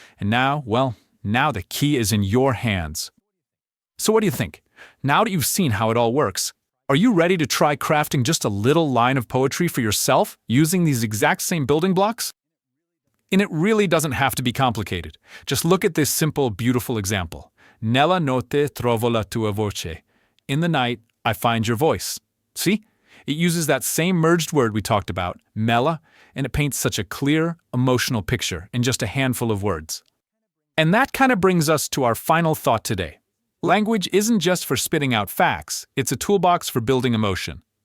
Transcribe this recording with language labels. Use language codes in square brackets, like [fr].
[en] And now, well, now the key is in your hands. So what do you think? Now that you've seen how it all works, are you ready to try crafting just a little line of poetry for yourself using these exact same building blocks? And it really doesn't have to be complicated. Just look at this simple, beautiful example. [it] Nella notte trovo la tua voce. [en] In the night, I find your voice. See? It uses that same merged word we talked about, mela, and it paints such a clear, emotional picture in just a handful of words. And that kind of brings us to our final thought today. Language isn't just for spitting out facts, it's a toolbox for building emotion.